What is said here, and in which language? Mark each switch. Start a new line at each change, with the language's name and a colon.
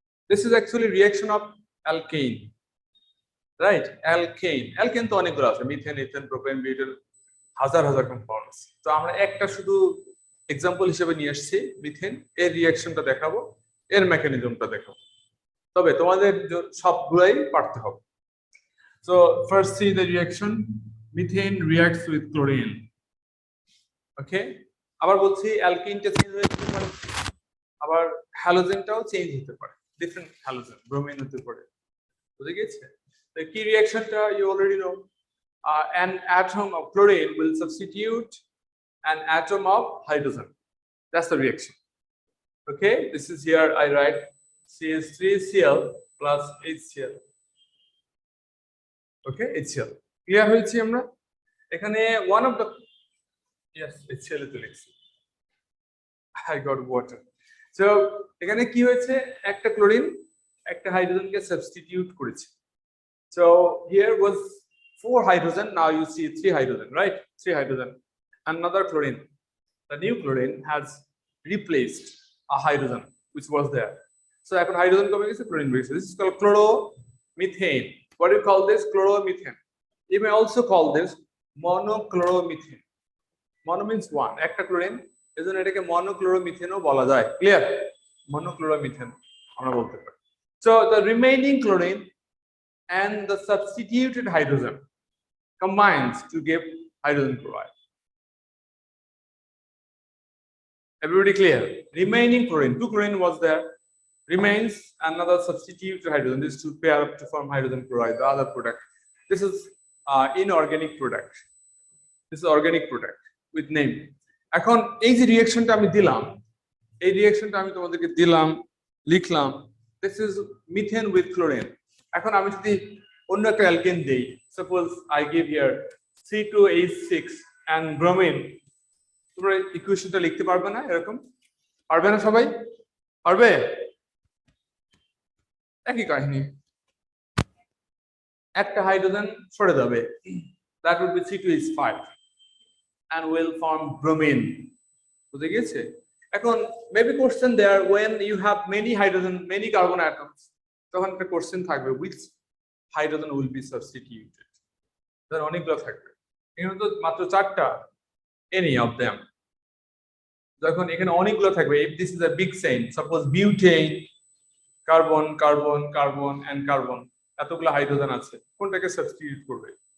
English: This is actually reaction of alkene, right?
Bangla: Alkane, alkane তো অনেকগুলো আছে, মিথেন, ইথেন, প্রোপেন, বিউটেন, হাজার হাজার কম্পাউন্ড আছে। তো আমরা একটা শুধু এক্সাম্পল হিসেবে নিয়ে আসছি মিথেন, এর রিঅ্যাকশনটা দেখাবো, এর মেকানিজমটা দেখাবো। তবে তোমাদের সবগুলাই পারতে হবে।
English: So first see the reaction, methane reacts with chlorine.
Bangla: Okay, আবার বলছি অ্যালকিনটা চেঞ্জ হতে পারে, আবার হ্যালোজেনটাও চেঞ্জ হতে পারে, ডিফারেন্ট হ্যালোজেন, ব্রোমিন হতে পারে। বুঝে গেছে? তো কি রিঅ্যাকশনটা
English: You already know. An atom of chlorine will substitute an atom of hydrogen. That's the reaction. Okay, this is here I write CH3Cl plus HCl. Okay, HCl. Clear
Bangla: হয়েছে? আমরা এখানে
English: one of the, yes, HCl
Bangla: তো লিখছি,
English: I got water.
Bangla: So এখানে কি হয়েছে, একটা chlorine একটা হাইড্রোজেনকে সাবস্টিটিউট করেছে।
English: So here was 4 hydrogen, now you see 3 hydrogen, right? 3 hydrogen. Another chlorine, the new chlorine has replaced a hydrogen which was there.
Bangla: So এখন hydrogen কমে গেছে, chlorine বেড়েছে।
English: This is called chloromethane. What do you call this? Chloromethane. You may also call this monochloromethane. Mono means one,
Bangla: একটা chlorine, এজন্য এটাকে মনোক্লোরোমিথেনও বলা যায়। Clear? মনোক্লোরোমিথেন আমরা বলতে পারি।
English: So the remaining chlorine and the substituted hydrogen combines to give hydrogen chloride. Everybody clear? Remaining chlorine, 2 chlorine was there. Remains another substitute hydrogen. These two pair up to form hydrogen chloride, the other product. This is inorganic product. This is organic product with name.
Bangla: এখন এই যে রিঅ্যাকশনটা আমি দিলাম, এই রিঅ্যাকশনটা আমি তোমাদেরকে দিলাম, লিখলাম,
English: this is methane with chlorine.
Bangla: এখন আমি যদি অন্য একটা অ্যালকেন দেই,
English: suppose I give here C2H6 and bromine,
Bangla: তোমরা ইকুয়েশনটা লিখতে পারবে না? এরকম পারবে না সবাই? পারবে? একই কাহিনী, একটা হাইড্রোজেন সরে যাবে,
English: that would be C2H5 and will form bromine.
Bangla: বুঝে গেছে?
English: এখন maybe question there, when you have many hydrogen, many carbon atoms,
Bangla: তখন একটা কোশ্চেন থাকবে,
English: which hydrogen will be substituted?
Bangla: ধর অনেকগুলো থাকবে, এখানে তো মাত্র 4টা,
English: any of them.
Bangla: যখন এখানে অনেকগুলো থাকবে,
English: if this is a big chain, suppose butane,
Bangla: carbon carbon carbon and carbon, এতগুলো হাইড্রোজেন আছে, কোনটাকে সাবস্টিটিউট করবে?